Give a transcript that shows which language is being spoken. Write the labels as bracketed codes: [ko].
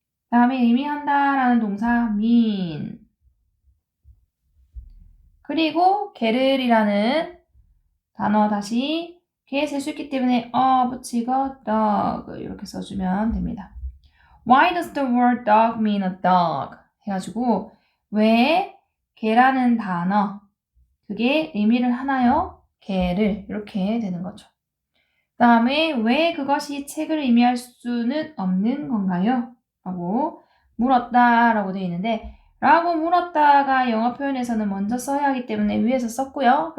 [ko] 다음에 의미한다 라는 동사 mean. 그리고 게를이라는 단어 다시 개에 쓸 수 있기 때문에 붙이고 dog 이렇게 써주면 됩니다. [en] Why does the word dog mean a dog? [ko] 해가지고 왜 개라는 단어 그게 의미를 하나요? 개를 이렇게 되는 거죠. 그 다음에 왜 그것이 책을 의미할 수는 없는 건가요? 라고 물었다 라고 되어 있는데 라고 물었다가 영어 표현에서는 먼저 써야 하기 때문에 위에서 썼고요.